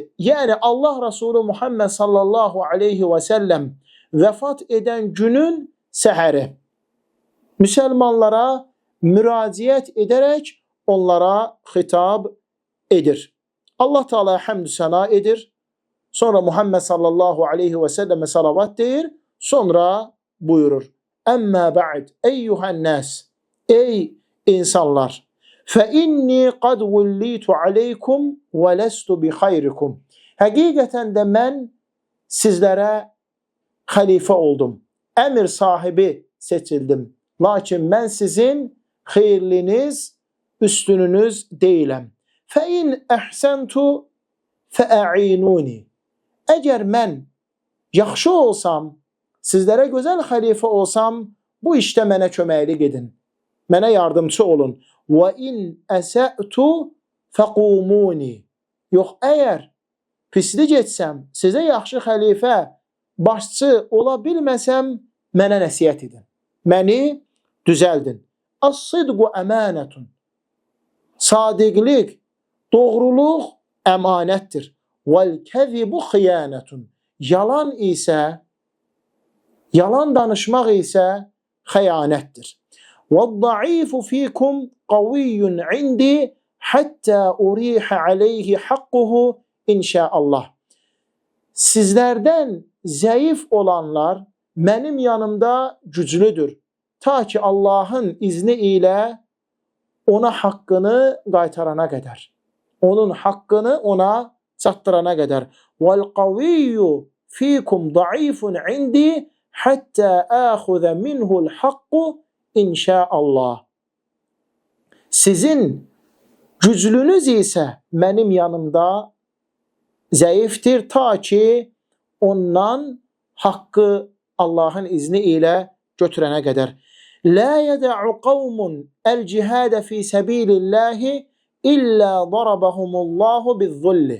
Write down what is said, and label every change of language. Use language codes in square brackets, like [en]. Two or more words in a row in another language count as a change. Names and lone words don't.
[az] Yəni Allah Resulü Muhammed [ar] صلى الله عليه وسلم [az] vəfat edən günün səhəri müsəlmanlara müraciət edərək onlara xitab edir. Allah Teala həmd səna edir. Sonra Muhammed [ar] صلى الله عليه وسلم [az] salavat deyir. Sonra buyurur. [ar] أما بعد أيها الناس, [az] ey insanlar, [ar] فَإِنِّي قَدْ وُلِّيتُ عَلَيْكُمْ وَلَسْتُ بِخَيْرِكُمْ. [az] Həqiqətən də mən sizlərə xəlifə oldum. Əmir sahibi seçildim. Lakin mən sizin xeyirliniz, üstününüz deyiləm. [ar] فَإِنْ أَحْسَنْتُ فَأَعِينُونِ. [az] Əgər mən yaxşı olsam, sizlərə gözəl xəlifə olsam, bu işdə mənə köməklik edin. Mənə yardımcı olun. [ar] وَإِنْ أَسَأْتُ فَقُومُونِ. [az] Yox, əgər pislik etsəm, sizə yaxşı xəlifə, başçı ola bilməsəm, mənə nəsiyyət edin. Məni düzəldin. [ar] الصدق أمانة. [az] Sadiqlik, doğruluq əmanətdir. [ar] والكذب خيانة. [az] Yalan isə, yalan danışmaq isə xəyanətdir. [ar] وَالضَّعِيفُ فِيكُمْ قَوِيٌّ عِنْدِي حَتَّى أُرِيحَ عَلَيْهِ حَقُّهُ İnşaallah. [az] Sizlərdən zəif olanlar mənim yanımda güclüdür. Ta ki Allahın izni ilə ona haqqını qaytarana qədər. Onun haqqını ona çatdırana qədər. [ar] وَالْقَوِيُّ فِيكُمْ ضَعِيفٌ عِنْدِي حَتَّى آخُذَ مِنْهُ الْحَقُّ İnşaallah. [az] Sizin güclünüz isə mənim yanımda zəifdir, ta ki ondan haqqı Allahın izni ilə götürənə qədər. [ar] لا يدع قوم الجهاد في سبيل الله إلا ضربهم الله بالذل.